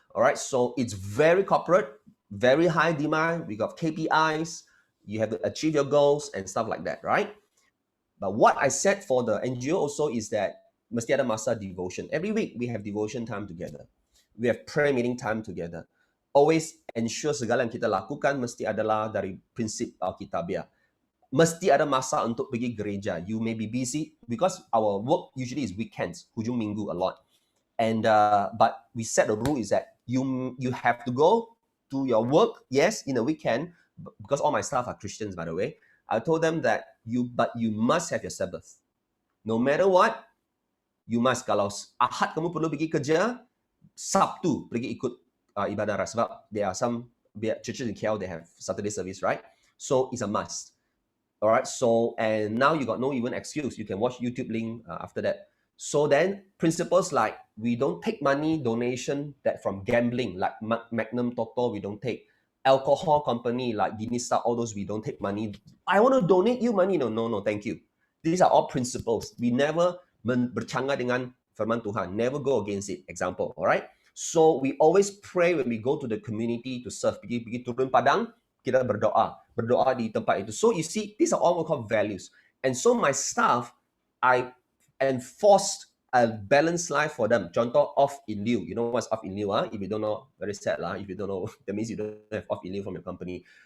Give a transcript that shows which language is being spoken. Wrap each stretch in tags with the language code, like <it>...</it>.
<en>All right, so it's very corporate, very high demand. We got KPIs. You have to achieve your goals and stuff like that, right? But what I said for the NGO also is that</en> <ms>mesti ada masa devotion.</ms> <en>Every week we have devotion time together. We have prayer meeting time together. Always ensure</en> <ms>segala yang kita lakukan mesti adalah dari prinsip Alkitabiah. Mesti ada masa untuk pergi gereja.</ms> <en>You may be busy because our work usually is weekends,</en> <ms>hujung minggu</ms> <en>a lot. And but we set a rule is that you have to go to your work, yes, in a weekend, because all my staff are Christians, by the way. I told them that you must have your Sabbath. No matter what, you must.</en> <ms>Kalau Ahad kamu perlu pergi kerja, Sabtu pergi ikut ibadah raya.</ms> <en>Sebab there are some churches in KL, they have Saturday service, right? So it's a must. All right, so, and now you got no even excuse. You can watch YouTube link after that. So then principles like we don't take money donation that from gambling, like Magnum Toto, we don't take. Alcohol company like Dinista, all those, we don't take money. I want to donate you money. No, thank you. These are all principles. We never</en> <ms>bercanggah dengan firman Tuhan.</ms> <en>Never go against it. Example, all right? So we always pray when we go to the community to serve.</en> <ms>Pergi turun padang, kita berdoa di tempat itu.</ms> <en>So you see, these are all we call values. And so my staff, I enforced a balanced life for them. Contoh off in lieu. You know what's off in lieu? If you don't know, very sad lah. If you don't know, that means you don't have off in lieu from your company.</en>